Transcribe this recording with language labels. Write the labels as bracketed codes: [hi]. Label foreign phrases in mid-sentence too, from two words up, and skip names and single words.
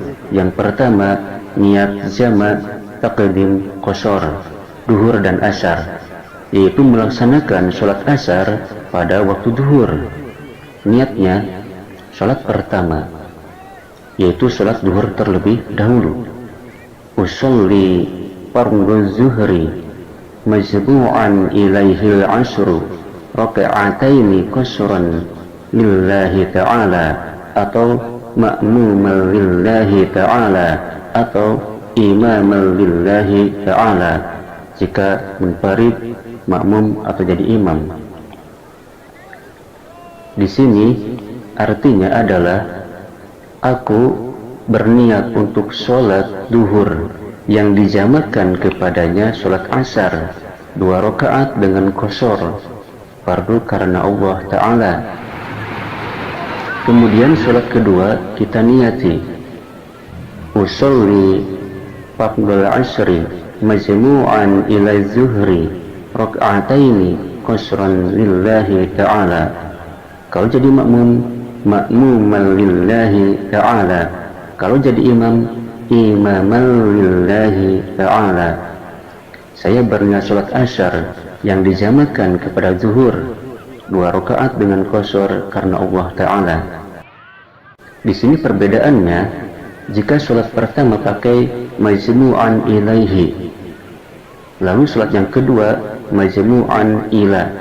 [id] Yang pertama, niat jamak taqdim qasar duhur dan asar, yaitu melaksanakan sholat asar pada waktu duhur. Niatnya sholat pertama, yaitu sholat duhur terlebih dahulu. [ar] أصلي فرض الظهر مجموعا إليه العصر ركعتين قصرا لله تعالى atau مأموما لله تعالى atau إماما لله تعالى [id] jika munfarid, makmum atau jadi imam. Di sini artinya adalah aku berniat untuk sholat duhur yang dijamakkan kepadanya sholat asar 2 rakaat dengan qasar fardu karena Allah Ta'ala. Kemudian sholat kedua kita niati [ar] أصلي فرض العصر مجموعا إلى الظهر ركعتين قصرا لله تعالى. [id] Kalau jadi makmum, [ar] مأموما لله تعالى. [id] Kalau jadi imam, [ar] إماما لله تعالى. [id] Saya berniat sholat asar yang dijamakkan kepada zuhur 2 rakaat dengan qasar karena Allah Ta'ala. Di sini perbedaannya, jika sholat pertama pakai [ar] مجموعا إليه, [id] lalu sholat yang kedua [ar] مجموعا إلى.